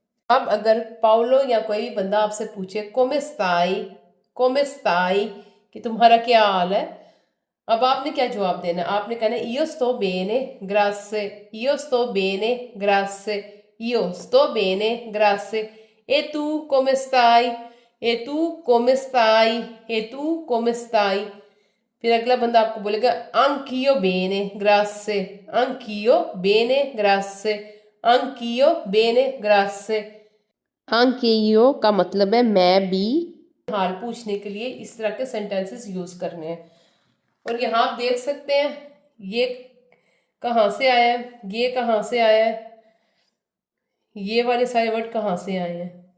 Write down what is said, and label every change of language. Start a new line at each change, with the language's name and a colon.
Hindi: अब अगर पाउलो या कोई बंदा आपसे पूछे कोमे स्ताई, कि तुम्हारा क्या हाल है, अब आपने क्या जवाब देना?
Italian: आपने कहना इयो स्तो बेने ग्रासे, इयो स्तो बेने ग्रासे, इयो स्तो बेने ग्रासे, e tu come stai, e tu come stai, e tu come stai।
Hindi: फिर अगला बंदा आपको बोलेगा
Italian: anch'io bene grazie, anch'io bene grazie, anch'io bene grazie।
Hindi: anch'io का मतलब है मैं भी। हाल पूछने के लिए इस तरह के सेंटेंसेस यूज करने हैं। और यहाँ आप देख सकते हैं ये कहाँ से आया है, ये कहाँ से आया है, ये वाले सारे वर्ड कहाँ से आए हैं।